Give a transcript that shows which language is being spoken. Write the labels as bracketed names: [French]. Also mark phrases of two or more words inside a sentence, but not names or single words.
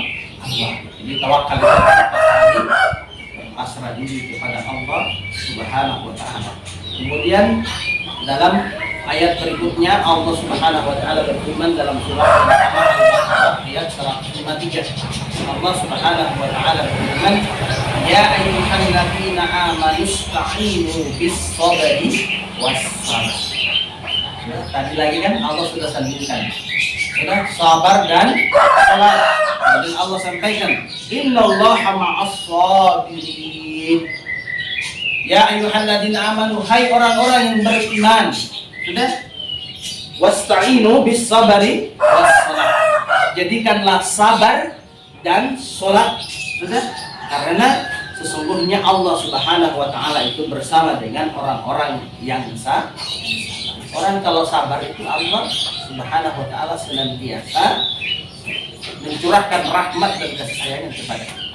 [Indonesian] Jadi tawakal itu pasrah diri kepada Allah [Arabic] سبحانه وتعالى. [Indonesian] Kemudian dalam ayat berikutnya Allah [Arabic] سبحانه وتعالى [Indonesian] berfirman dalam surah Al-Baqarah ayat 153. Allah [Arabic] سبحانه وتعالى [Indonesian] berfirman, [Arabic] "يا أيها الذين آمنوا استعينوا بالصبر والصلاة." [Indonesian] Tadi lagi kan Allah sudah sandingkan. Sudah sabar dan salat. Dan Allah sampaikan, [Arabic] "إن الله مع الصابرين." يا أيها الذين آمنوا, [Indonesian] hai orang-orang yang beriman. [Arabic] Sudah? واستعينوا بالصبر والصلاة. [Indonesian] Jadikanlah sabar dan salat. Sudah? Karena sesungguhnya Allah [Arabic] سبحانه وتعالى [Indonesian] itu bersama dengan orang-orang yang sabar. Orang kalau sabar itu Allah [Arabic] سبحانه وتعالى [Indonesian] senantiasa mencurahkan rahmat dan kasih sayangnya kepada kita.